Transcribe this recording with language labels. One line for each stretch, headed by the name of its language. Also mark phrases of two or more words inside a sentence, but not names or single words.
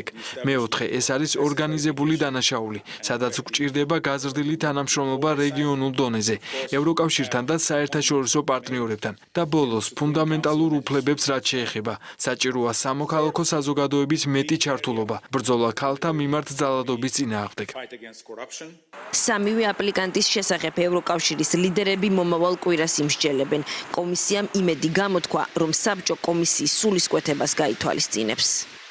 Georgian: მეოთხე, ეს არის ორგანიზებული დანაშაული, სადაც გვჭირდება გაზრდილი თანამშრომლობა რეგიონულ დონეზე, ევროკავშირთან და საერთაშორისო პარტნიორებთან. და ბოლოს, ფუნდამენტალურ უფლებებს რაც შეეხება, საჭიროა სამოქალაქო საზოგადოების მეტი ჩართულობა, ბრძოლა ქალთა მიმართ ძალადობის წინააღმდეგ.
English: fight against corruption.
Georgian: სამივე აპლიკანტის შესახებ ევროკავშირის ლიდერები მომავალ კვირას იმსჯელებენ. კომისიამ იმედი გამოთქვა, რომ საბჭო კომისიის სულისკვეთებას გაითვალისწინებს.